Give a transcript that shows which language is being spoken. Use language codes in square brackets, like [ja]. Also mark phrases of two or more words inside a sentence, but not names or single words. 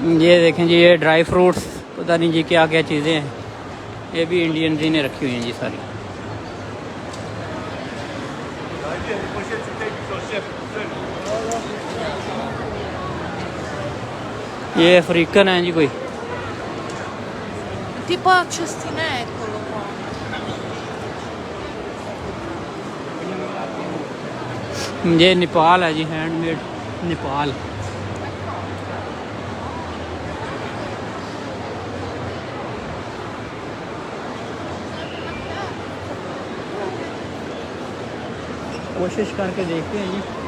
[hi] ये देखें जी, ये [en] dry fruits, [hi] पता नहीं जी क्या क्या चीज़ें हैं, ये भी इंडियन जी ने रखी हुई हैं जी सारी। ये अफ्रीकन है जी कोई। [it] Tipo cestinetto qua. [hi] ये नेपाल है जी, हैंडमेड नेपाल। कोशिश करके देखते हैं जी।